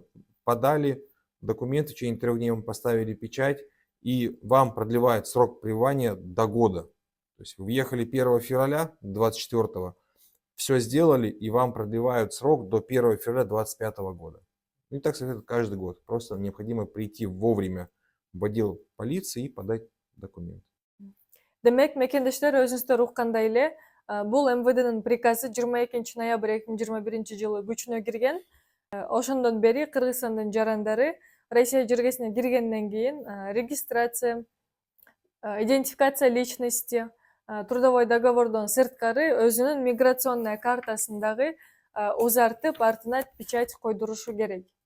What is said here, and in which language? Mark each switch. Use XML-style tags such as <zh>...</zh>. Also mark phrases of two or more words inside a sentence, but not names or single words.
<ru>Подали документы, в течение 3 дней вам поставили печать, и вам продлевают срок пребывания до года. То есть вы въехали 1 февраля 2024, все сделали, и вам продлевают срок до 1 февраля 2025 года. И так советуют каждый год. Просто необходимо прийти вовремя в отдел полиции и подать документы.</ru> <ky>Демек, мекендештер өзүңүздөр уккандай эле, бул МВДнын приказы 22 ноябрь 2021 жылы күчүнө кирген. Ошондон бери Кыргызстандын жарандары Россия жергесине киргенден кийин</ky> <ru>регистрация, идентификация личности, трудовой договордон</ru> <ky>сырткары өзүнүн</ky> <ru>миграционная картасындагы</ru> <ky>узартып артына печать койдурушу керек.</ky>